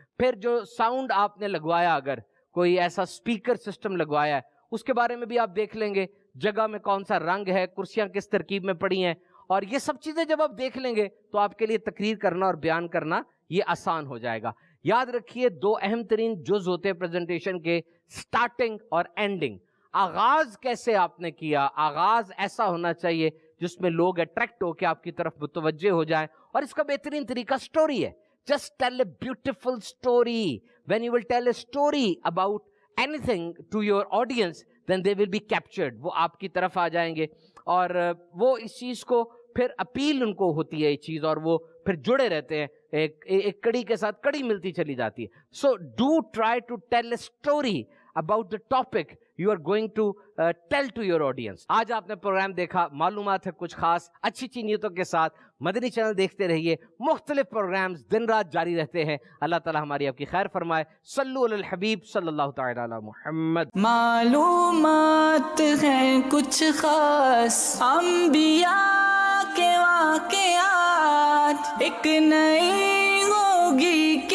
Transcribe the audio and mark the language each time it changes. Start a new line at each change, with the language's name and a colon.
Urdu: پھر جو ساؤنڈ آپ نے لگوایا, اگر کوئی ایسا اسپیکر سسٹم لگوایا ہے, اس کے بارے میں بھی آپ دیکھ لیں گے, جگہ میں کون سا رنگ ہے, کرسیاں کس ترکیب میں پڑی ہیں, اور یہ سب چیزیں جب آپ دیکھ لیں گے تو آپ کے لیے تقریر کرنا اور بیان کرنا یہ آسان ہو جائے گا. یاد رکھیے دو اہم ترین جز ہوتے ہیں پریزنٹیشن کے, سٹارٹنگ اور اینڈنگ. آغاز کیسے آپ نے کیا, آغاز ایسا ہونا چاہیے جس میں لوگ اٹریکٹ ہو کے آپ کی طرف متوجہ ہو جائیں, اور اس کا بہترین طریقہ سٹوری ہے.
English: Just tell a beautiful story. When you will tell a story about anything to your audience, then they will be captured.
Urdu: وہ آپ کی طرف آ جائیں گے, اور وہ اس چیز کو پھر اپیل ان کو ہوتی ہے یہ چیز, اور وہ پھر جڑے رہتے ہیں, ایک کڑی کے ساتھ کڑی ملتی چلی جاتی ہے.
English: So do try to tell a story about the topic you are going to tell to your audience.
Urdu: آج آپ نے پروگرام دیکھا, معلومات ہے کچھ خاص, اچھی اچھی نیتوں کے ساتھ مدنی چینل دیکھتے رہیے. مختلف پروگرامز دن رات جاری رہتے ہیں. اللہ تعالی ہماری آپ کی خیر فرمائے.
Arabic: صلو علی الحبیب صلی اللہ تعالی علی محمد.
Urdu: معلومات ہیں کچھ خاص انبیاء کے واقعات, ایک نئی ہوگی